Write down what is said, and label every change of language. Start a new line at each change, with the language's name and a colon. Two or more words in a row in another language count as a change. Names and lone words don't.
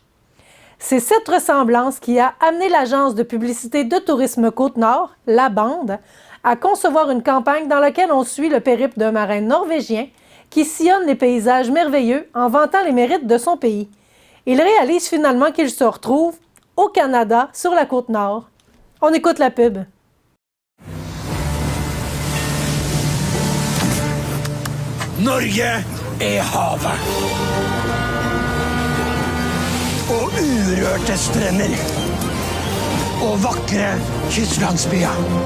French: C'est cette ressemblance qui a amené l'agence de publicité de tourisme Côte-Nord, La Bande, à concevoir une campagne dans laquelle on suit le périple d'un marin norvégien qui sillonne les paysages merveilleux en vantant les mérites de son pays. Il réalise finalement qu'il se retrouve au Canada, sur la Côte-Nord. On écoute la pub.
Norwegian: Norge er havet. Og urørte strender. Og vakre kystlandsbyer.